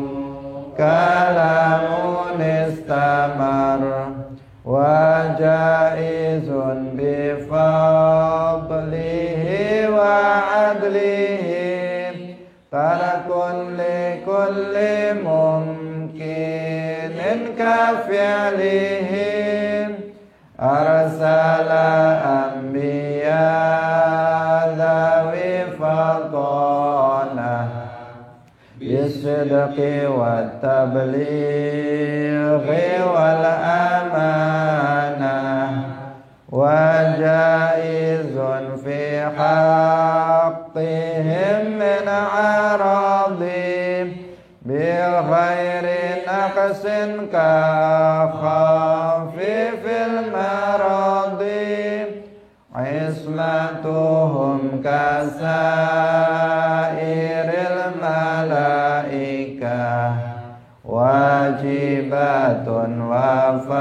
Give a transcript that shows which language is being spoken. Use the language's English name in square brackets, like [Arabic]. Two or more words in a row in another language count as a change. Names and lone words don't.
[Arabic] كلام استمر وجائز بفضله وعدله ترك لكل ممكن كفعلهم أرسل أنبيا ذوي فطانة بالصدق والتبليغ والأمانة وجائز في حقهم من عرضهم بغير نقص ك خفيف المرض عصمتهم كسائر الملائكة واجبة و